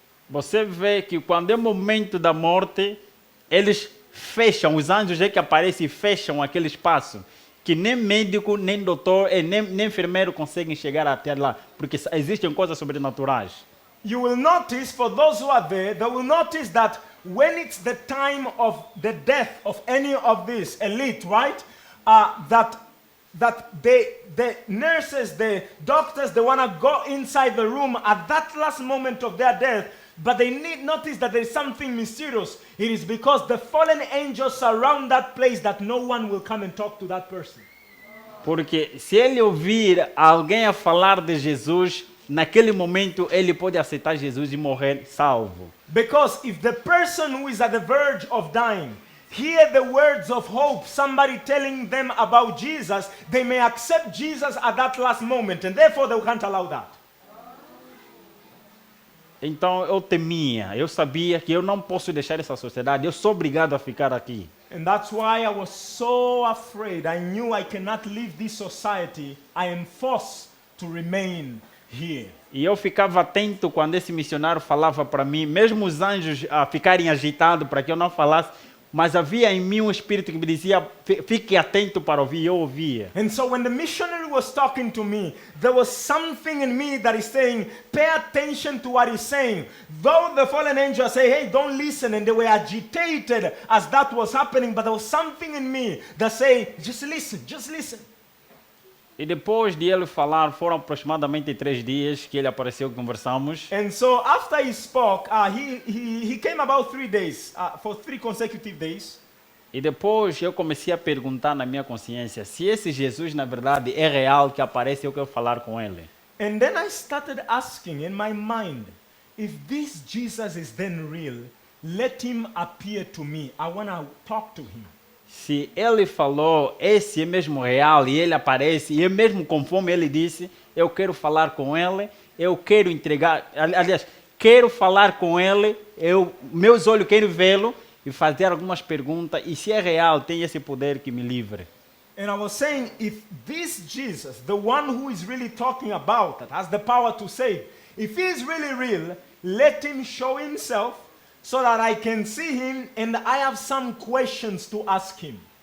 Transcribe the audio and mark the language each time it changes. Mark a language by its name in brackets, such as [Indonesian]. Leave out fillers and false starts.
[Portuguese] Você vê que quando é o momento da morte, eles fecham, os anjos é que aparecem e fecham aquele espaço. Que nem médico, nem doutor, nem enfermeiro conseguem chegar até lá, porque existem coisas sobrenaturais. [English] You will notice, for those who are there, they will notice that when it's the time of the death of any of this elite, right? That the nurses, the doctors, they want to go inside the room at that last moment of their death, but they need notice that there is something mysterious. It is because the fallen angels surround that place that no one will come and talk to that person. [Portuguese] Porque se ele ouvir alguém a falar de Jesus, naquele momento ele pode aceitar Jesus e morrer salvo. [English] Because if the person who is at the verge of dying hear the words of hope, somebody telling them about Jesus, they may accept Jesus at that last moment, and therefore they can't allow that. [Portuguese] Então eu temia, eu sabia que eu não posso deixar essa sociedade, eu sou obrigado a ficar aqui. [English] And that's why I was so afraid. I knew I cannot leave this society. I am forced to remain here. [Portuguese] E eu ficava atento quando esse missionário falava para mim, mesmo os anjos ficarem agitados para que eu não falasse, mas havia em mim um espírito que me dizia, fique atento para ouvir, e eu ouvia. [English] And so when the missionary was talking to me, there was something in me that is saying, pay attention to what he's saying. Though the fallen angels say, hey, don't listen, and they were agitated as that was happening, but there was something in me that say, just listen, just listen. [Portuguese] E depois de ele falar, foram aproximadamente 3 dias que ele apareceu, conversamos. [English] And so after he spoke, he came about 3 days, for 3 consecutive days. [Portuguese] E depois eu comecei a perguntar na minha consciência se esse Jesus na verdade é real, que aparece, eu quero falar com ele. [English] And then I started asking in my mind, if this Jesus is then real, let him appear to me. I want to talk to him. [Portuguese] Se ele falou, esse é mesmo real, e ele aparece, e é mesmo conforme ele disse, eu quero falar com ele, eu quero entregar, aliás, quero falar com ele, meus olhos querem vê-lo e fazer algumas perguntas, e se é real, tem esse poder que me livre. [English] And I was saying, if this Jesus, the one who is really talking about, that has the power to save, if he is really real, let him show himself so that I can see him and I have some questions to ask him.